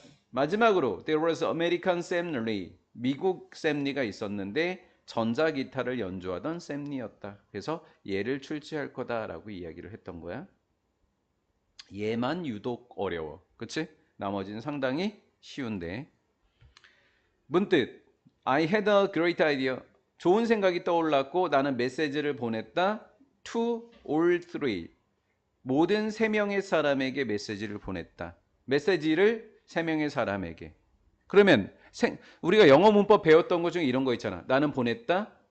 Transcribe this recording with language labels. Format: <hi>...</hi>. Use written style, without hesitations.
<ko>마지막으로</ko> <en>there was American Sam Lee,</en> <ko>미국 샘리가 있었는데 전자기타를 연주하던 샘리였다. 그래서 얘를 출제할 거다라고 이야기를 했던 거야. 얘만 유독 어려워. 그치? 나머지는 상당히 쉬운데. 문득</ko> <en>I had a great idea.</en> <ko>좋은 생각이 떠올랐고 나는 메시지를 보냈다.</ko> <en>To all three.</en> <ko>모든 세 명의 사람에게 메시지를 보냈다. 메시지를 세 명의 사람에게. 그러면 우리가 영어 문법 배웠던 것 중에 이런 거 있잖아. 나는 보냈다.</ko>